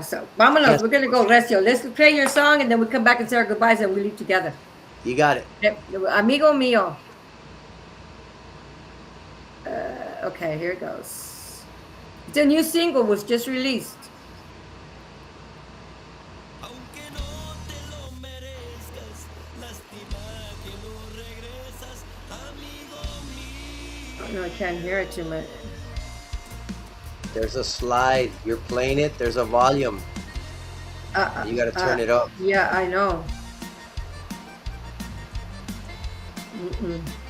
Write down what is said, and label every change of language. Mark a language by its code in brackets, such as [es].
[es] So vámonos, [en] Yes. we're gonna go Recio. Let's play your song, and then we come back and say our goodbyes, and we leave together. You got it. [es] Amigo mío. [en] Okay, here it goes. It's a new single, was just released. [es] Aunque no te lo merezcas, lástima que no regresas, amigo mío. [en] Oh, no, I can't hear it too much. There's a slide. You're playing it. There's a volume. You got to turn it up. Yeah, I know. Mm-mm.